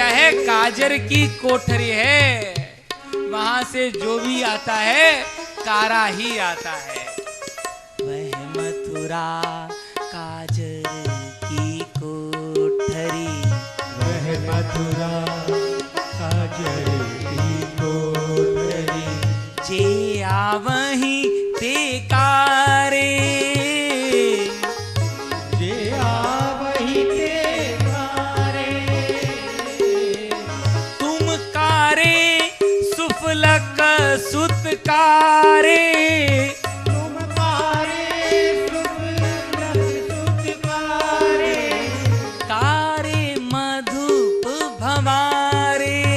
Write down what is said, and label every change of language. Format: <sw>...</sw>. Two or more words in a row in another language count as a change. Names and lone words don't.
<hi>काजर की कोठरी है, वहां से जो भी आता है कारा ही आता है।</hi> <bra>वह मथुरा काजर की कोठरी, वह मथुरा काजर की कोठरी, जे आवही ते कारे, जे आवही ते कारे, तुम कारे सुफलक सुतकारे, तुम कारे सुफलक सुतकारे, कारे मधुप भवारे,</bra>